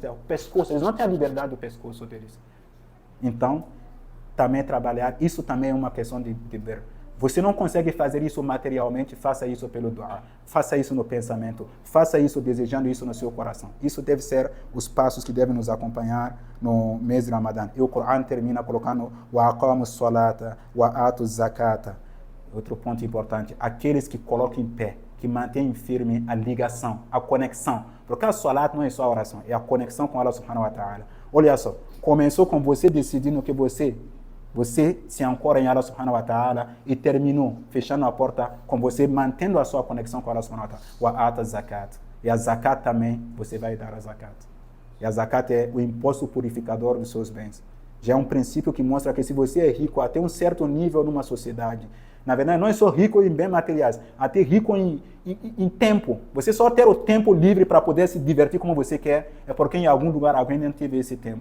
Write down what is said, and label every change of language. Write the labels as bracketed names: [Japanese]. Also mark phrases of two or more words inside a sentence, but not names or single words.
[Portuguese] O pescoço, eles não têm a liberdade do pescoço deles. Então, também trabalhar, isso também é uma questão de ver. Você não consegue fazer isso materialmente, faça isso pelo dua, faça isso no pensamento, faça isso desejando isso no seu coração. Isso deve ser os passos que devem nos acompanhar no mês de Ramadã. E o Corão termina colocando [Arabic] وأقاموا الصلاة وآتوا الزكاة. [Portuguese] Outro ponto importante, aqueles que colocam em pé, que mantêm firme a ligação, a conexão. Porque a salat não é só a oração, é a conexão com [Arabic] الله سبحانه وتعالى. [Portuguese] Olha só, começou com você decidindo que você se ancora em [Arabic] الله سبحانه وتعالى [Portuguese] e terminou fechando a porta com você mantendo a sua conexão com [Arabic] الله سبحانه وتعالى. وآتى زكاة. [Portuguese] E a zakat também, você vai dar a zakat. E a zakat é o imposto purificador dos seus bens. Já é um princípio que mostra que se você é rico até um certo nível numa sociedade, na verdade não é só rico em bens materiais, até rico em tempo. Você só ter o tempo livre para poder se divertir como você quer, é porque em algum lugar alguém não teve esse tempo.